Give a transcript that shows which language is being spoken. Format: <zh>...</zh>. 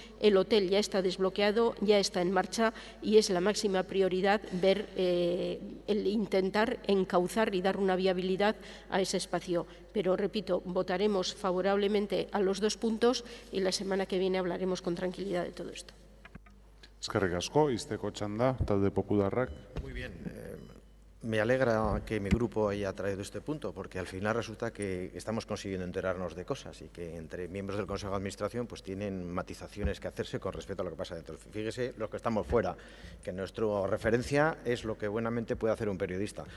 <es>El hotel ya está desbloqueado, ya está en marcha y es la máxima prioridad ver el intentar encauzar y dar una viabilidad a ese espacio. Pero, repito, votaremos favorablemente a los 2 puntos y la semana que viene hablaremos con tranquilidad de todo esto.</es> <eu>Eskerrik asko, izteko txanda, talde popularrak.</eu> <es>Muy bien. Me alegra que mi grupo haya traído este punto, porque al final resulta que estamos consiguiendo enterarnos de cosas y que entre miembros del Consejo de Administración pues tienen matizaciones que hacerse con respecto a lo que pasa dentro. Fíjese los que estamos fuera, que nuestra referencia es lo que buenamente puede hacer un periodista.</es>